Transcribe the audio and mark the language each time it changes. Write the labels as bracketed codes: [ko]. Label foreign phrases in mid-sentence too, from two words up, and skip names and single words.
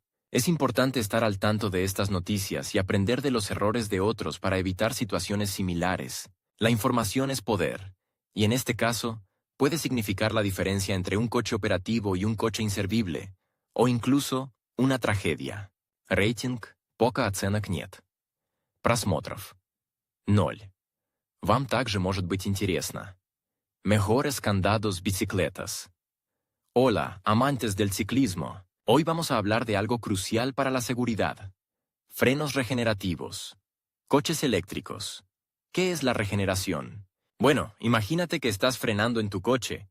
[es] Es importante estar al tanto de estas noticias y aprender de los errores de otros para evitar situaciones similares. La información es poder, y en este caso, puede significar la diferencia entre un coche operativo y un coche inservible, o incluso una tragedia. [ru] Рейтинг «Пока оценок нет». Просмотров 0. Вам также может быть интересно. [es] Mejores candados bicicletas. Hola, amantes del ciclismo. Hoy vamos a hablar de algo crucial para la seguridad. Frenos regenerativos. Coches eléctricos. ¿Qué es la regeneración? Bueno, imagínate que estás frenando en tu coche.